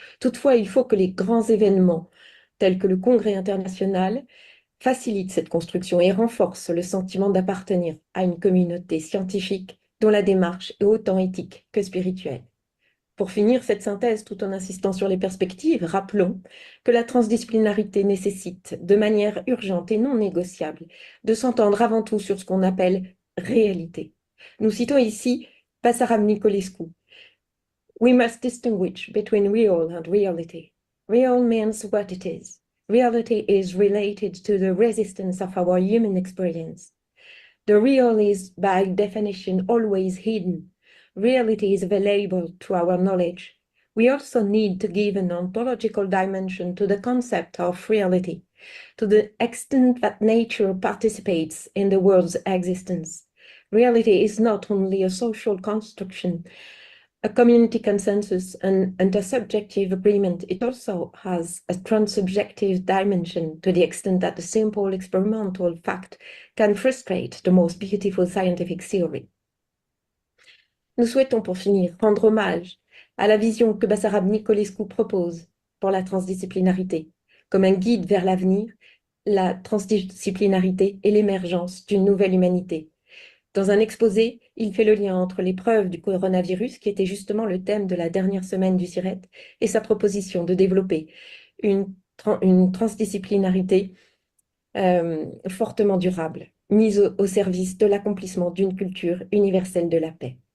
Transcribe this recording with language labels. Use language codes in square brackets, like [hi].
[fr] Toutefois, il faut que les grands événements, tels que le Congrès international, facilitent cette construction et renforcent le sentiment d'appartenir à une communauté scientifique dont la démarche est autant éthique que spirituelle. Pour finir cette synthèse, tout en insistant sur les perspectives, rappelons que la transdisciplinarité nécessite, de manière urgente et non négociable, de s'entendre avant tout sur ce qu'on appelle réalité. Nous citons ici Basarab Nicolescu. [en] We must distinguish between real and reality. Real means what it is. Reality is related to the resistance of our human experience. The real is, by definition, always hidden. Reality is available to our knowledge. We also need to give an ontological dimension to the concept of reality, to the extent that nature participates in the world's existence. Reality is not only a social construction, a community consensus, and intersubjective agreement, it also has a transsubjective dimension to the extent that a simple experimental fact can frustrate the most beautiful scientific theory. [fr] Nous souhaitons, pour finir, rendre hommage à la vision que Basarab Nicolescu propose pour la transdisciplinarité, comme un guide vers l'avenir, la transdisciplinarité et l'émergence d'une nouvelle humanité. Dans un exposé, il fait le lien entre l'épreuve du coronavirus, qui était justement le thème de la dernière semaine du CIRET, et sa proposition de développer une transdisciplinarité fortement durable, mise au service de l'accomplissement d'une culture universelle de la paix.